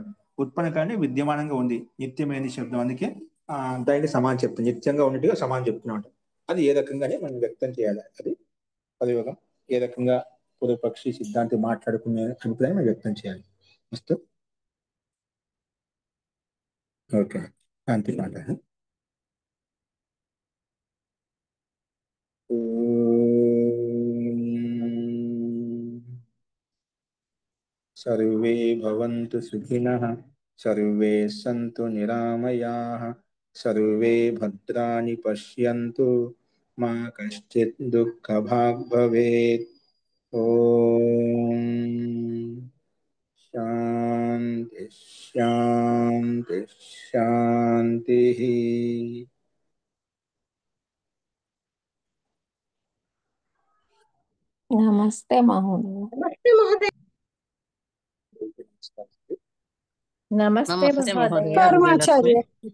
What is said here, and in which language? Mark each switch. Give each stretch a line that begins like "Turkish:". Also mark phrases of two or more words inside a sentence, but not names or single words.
Telugu: ఉత్పన్న కానీ విద్యమానంగా ఉంది, నిత్యమైంది శబ్దం. అందుకే దానికి సమానం చెప్తుంది, నిత్యంగా ఉన్నట్టుగా సమానం చెప్తున్నాడు. అది ఏ రకంగానే మనం వ్యక్తం చేయాలి, అది ప్రయోగం ఏ రకంగా పూర్వపక్షి సిద్ధాంతి మాట్లాడుకునే అభిప్రాయం మనం వ్యక్తం చేయాలి. మస్తు ఓకే, శాంతి మాట.
Sanskrit: सर्वे भवन्तु सुखिनः, सर्वे सन्तु निरामयाः, सर्वे भद्राणि पश्यन्तु, मा कश्चित् दुःखभाग् भवेत्. ॐ शान्ति शान्ति शान्तिः. నమస్తే మహోదయ. నమస్తే నమస్తే మహోదయ. మహోదయ. పరమాచార్య.